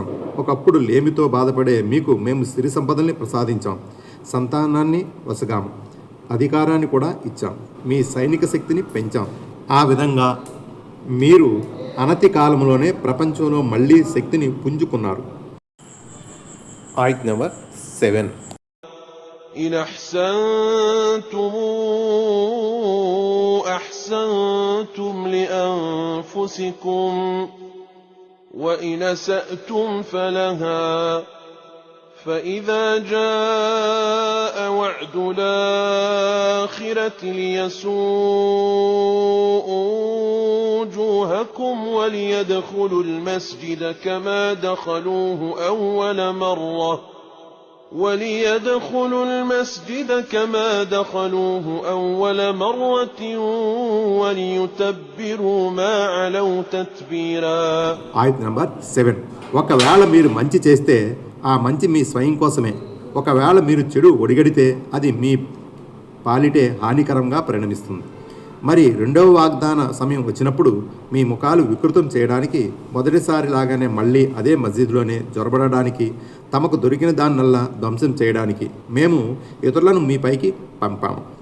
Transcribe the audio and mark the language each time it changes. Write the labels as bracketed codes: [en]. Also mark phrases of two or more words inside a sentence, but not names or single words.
[te] ఒకప్పుడు లేమితో బాధపడే మీకు మేము సిరి సంపదల్ని ప్రసాదించాం. సంతానాన్ని వసగాము. అధికారాన్ని కూడా ఇచ్చాం. మీ సైనిక శక్తిని పెంచాం. ఆ విధంగా మీరు అనతి కాలంలోనే ప్రపంచంలో మళ్ళీ శక్తిని పుంజుకున్నారు. ఆయత్ నెంబర్ 7. [ar] إن أحسنتم أحسنتم لأنفسكم وإن أسأتم فلها فإذا جاء وعد الآخرة ليسوءوا وجوهكم وليدخلوا المسجد كما دخلوه أول مرة وليتبروا ما علوا تتبيرا. [te] ఆయత్ నెంబర్ 7. ఒకవేళ మీరు మంచి చేస్తే ఆ మంచి మీ స్వయం కోసమే. ఒకవేళ మీరు చెడు ఒడిగడితే అది మీ పాలిటే హానికరంగా పరిణమిస్తుంది. మరి రెండవ వాగ్దాన సమయం వచ్చినప్పుడు మీ ముఖాలు వికృతం చేయడానికి, మొదటిసారి లాగానే మళ్ళీ అదే మస్జిద్లోనే జొరబడడానికి, తమకు దొరికిన దాన్నల్లా ధ్వంసం చేయడానికి మేము ఇతరులను మీపైకి పంపాము.